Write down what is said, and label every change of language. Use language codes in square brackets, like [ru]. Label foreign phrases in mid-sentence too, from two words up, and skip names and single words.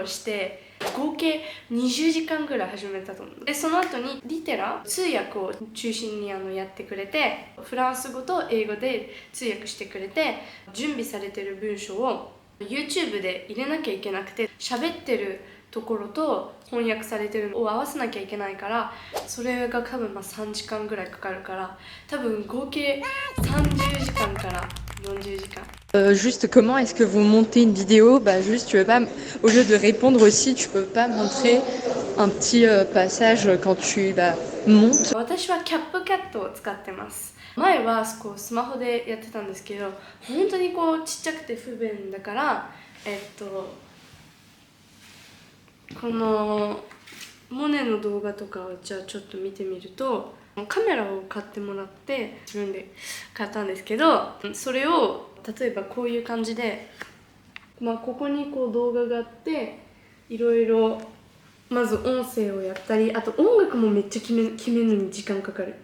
[ja] して合計20時間ぐらい始めたと思う。でその後にリテラ通訳を中心にやってくれて、フランス語と英語で通訳してくれて、準備されてる文章を YouTube で入れなきゃいけなくて、喋ってるところと翻訳されてるのを合わせなきゃいけないから、それが多分3時間ぐらいかかるから、多分合計30時間から40時間。 [fr] Juste comment est-ce que vous montez une vidéo? Juste tu veux pas, au lieu de répondre aussi, tu peux pas montrer un petit passage quand tu montes. [ja] 私はキャップキャットを使ってます。前はスマホでやってたんですけど、本当にちっちゃくて不便だから、このモネの動画とかをじゃあちょっと見てみると、カメラを買ってもらって自分で買ったんですけど、それを例えばこういう感じで、ここに動画があって、いろいろまず音声をやったり、あと音楽もめっちゃ決めるのに時間かかる。